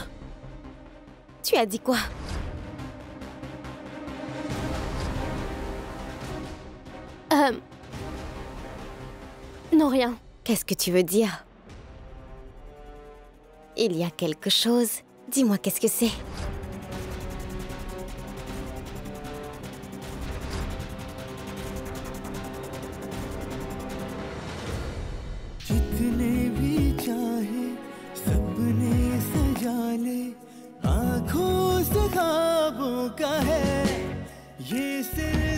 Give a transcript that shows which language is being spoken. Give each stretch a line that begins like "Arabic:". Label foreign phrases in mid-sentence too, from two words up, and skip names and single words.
French: Tu as dit quoi? Non, rien. Qu'est-ce que tu veux dire? Il y a quelque chose. Dis-moi, qu'est-ce que c'est?
Hindi: जितने भी चाहे सबने सजा ले आँखों से ख्वाबों का है ये सिर्फ